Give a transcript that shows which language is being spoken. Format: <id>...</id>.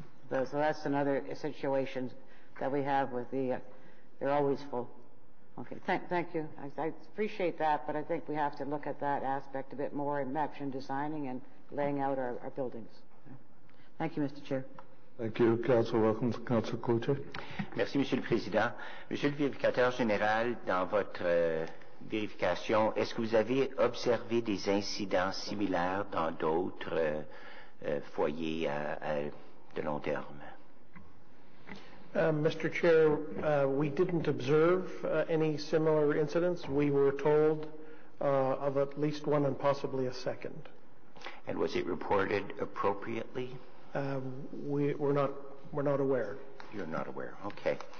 <en>So that's another situation that we have with they're always full. Okay, thank you. I appreciate that, but I think we have to look at that aspect a bit more in maps and designing and laying out our buildings. Thank you, Mr. Chair. Thank you. Councillor Wilkins. Councillor Cloutier.</en> <fr>Merci, Monsieur le Président. Monsieur le vérificateur général, dans votre vérification, est-ce que vous avez observé des incidents similaires dans d'autres foyers de long terme?</fr> <en>Mr. Chair, we didn't observe any similar incidents. We were told of at least one and possibly a second. And was it reported appropriately? We're not aware. You're not aware. Okay.</en>